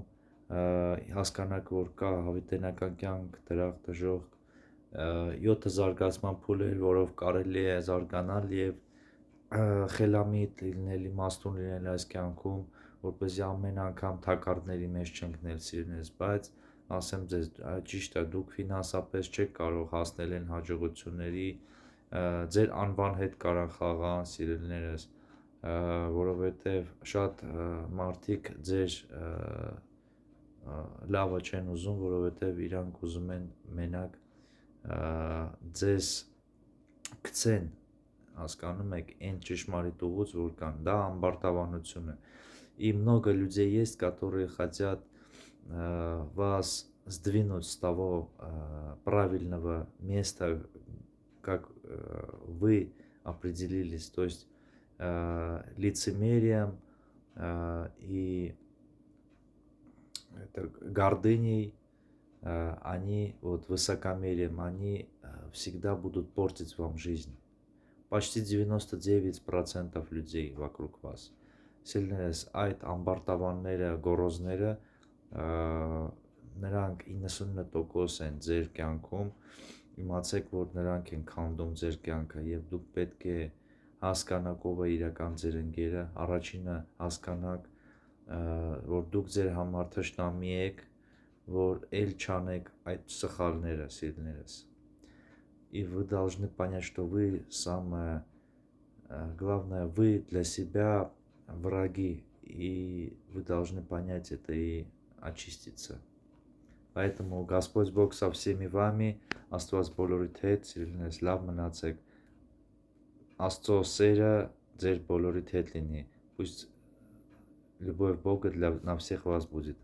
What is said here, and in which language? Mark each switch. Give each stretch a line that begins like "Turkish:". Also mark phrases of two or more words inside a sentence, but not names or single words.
Armenian: հասկանաք, որ կա հավիտենական կյանք, դրախտ, դժոխք, 7 զարգացման փուլեր, որով կարելի է զարգանալ եւ խելամիտ լինել, իմաստուն լինել այս կյանքում, որպեսզի ամեն անգամ թակարդների մեջ չընկնել, սիրելիներս, բայց ասեմ ձեզ, ճիշտ է, դուք ֆինանսապես չեք կարող հասնել այն հաջողությունների, ձեր անվան հետ կարող խաղան, սիրելիներս, որովհետև շատ մարդիկ ձեր լավը չեն ուզում, որովհետև իրանք ուզում են մենակ ձեզ գցեն, հասկանում եք, այն ճշմարիտ ուղուց, որ կան, դա ամբարտավանություն է,
Russian: и много людей есть, которые хотят вас сдвинуть с того правильного места, как вы определились, то есть лицемерием и гордыней, они, вот высокомерием, они всегда будут портить вам жизнь. Почти 99% людей вокруг вас.
Armenian: Սիրելիներս, այդ ամբարտավանները, գոռոզները, նրանք 99% են ձեր կյանքում, իմացեք, որ նրանք են քանդում ձեր կյանքը եւ դուք պետք է հասկանաք ով է իրական ձեր ընկերը, առաջինը հասկանաք, որ դուք ձեր համար թշնամի եք, որ էլ չանեք այդ սխալները, սիրելիներս.
Russian: И вы должны понять, что вы самое главное, вы для себя враги, и вы должны понять это и очиститься. Поэтому Господь Бог со всеми вами,
Armenian: Աստված բոլորիդ հետ, սիրելիներս, լավ մնացեք, Աստծո սերը ձեր բոլորիդ հետ լինի,
Russian: пусть любовь Бога на всех вас будет.